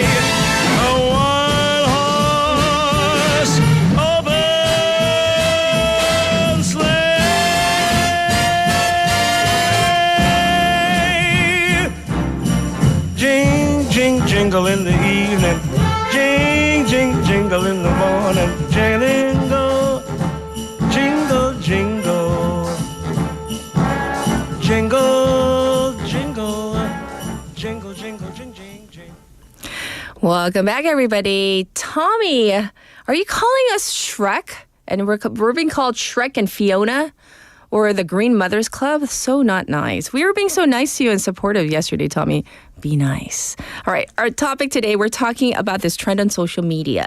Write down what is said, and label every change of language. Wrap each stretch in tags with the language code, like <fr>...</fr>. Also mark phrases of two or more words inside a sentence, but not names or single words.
<en>A one-horse open sleigh. Jing, jing, jingle in the evening. Jing, jing, jingle in the morning. Jingle, jingle, jingle. Jingle, jingle, jingle, jingle, jing, jing, jing. Welcome back, everybody. Tommy, are you calling us Shrek? And we're being called Shrek and Fiona? Or the Green Mothers Club? So not nice. We were being so nice to you and supportive yesterday, Tommy. Be nice. All right, our topic today, we're talking about this trend on social media.</en>